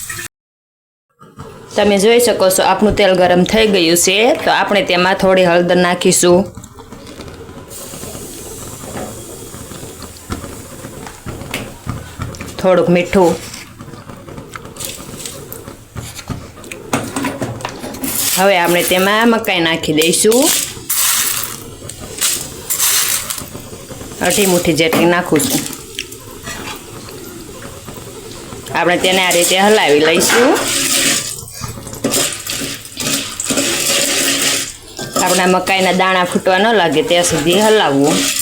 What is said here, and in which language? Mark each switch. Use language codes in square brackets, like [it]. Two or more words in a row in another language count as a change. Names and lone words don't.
[gu] તમે જોઈ શકો છો આપણું તેલ ગરમ થઈ ગયું છે, તો આપણે તેમાં થોડી હળદર નાખીશું, થોડુંક મીઠું, હવે આપણે તેમાં મકાઈ નાખી દઈશું। અઢી મુઠી જેટલી નાખું છું। આપણે તેને આ રીતે હલાવી લઈશું। આપણે મકાઈના દાણા ફૂટવા ન લાગે ત્યાં સુધી હલાવવું।